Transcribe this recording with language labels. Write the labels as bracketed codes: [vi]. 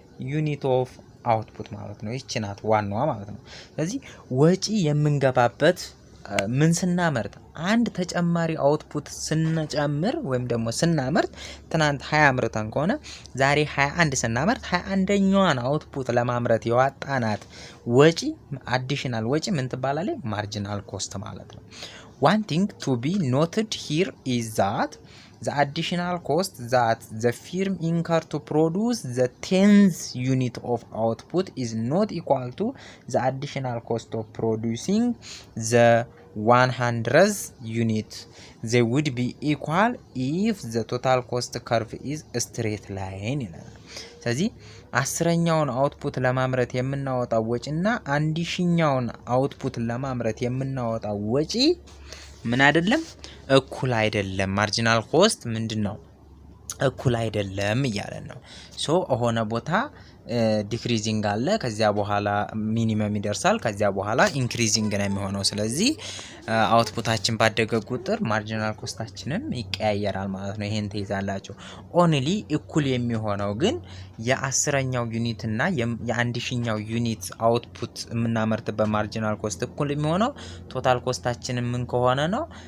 [am] ዩኒት ኦፍ አውትፑት ማለት ነው። ይቺ ናት ዋናዋ ማለት ነው። ስለዚህ ወጪ የምንገባበት ምን ስናመርት አንድ ተጨማሪ አውትፑት ስንጨምር ወይም ደግሞ ስናመርት ትናንት 20 አምርተን ከሆነ ዛሬ 21 ስናመርት 21ኛዋን አውትፑት ለማምረት የዋጣናት ወጪ አዲሽናል ወጪ ምን ትባላለች? ማርጂናል ኮስት ማለት ነው። [en] One thing to be noted here is that the additional cost that the firm incurred to produce the 10th unit of output is not equal to the additional cost of producing the 100th unit. They would be equal if the total cost curve is a straight line [am] ይላል። ስለዚህ 10ኛውን አውትፑት ለማምረት የምናወጣው ወጪና 1000ኛውን አውትፑት ለማምረት የምናወጣው ወጪ ምን አይደለም? እኩል አይደለም። ማርጂናል ኮስት ምንድነው? እኩል አይደለም እያለን ነው። ሶ ሆነ ቦታ ዲክሪዚንግ አለ፣ ከዚያ በኋላ ሚኒመም ይደርሳል፣ ከዚያ በኋላ ኢንክሪዚንግ ነው የሚሆነው። ስለዚህ አውትፑታችን ባደገ ቁጥር ማርጂናል ኮስታችንም ይቀያየራል ማለት ነው። ይሄን ትይዛላችሁ። ኦንሊ እኩል የሚሆነው ግን የ10ኛው ዩኒት እና የ1000ኛው ዩኒት አውትፑት የምናመርትበት ማርጂናል ኮስት እኩል የሚሆነው ቶታል ኮስታችን ምን ከሆነ ነው?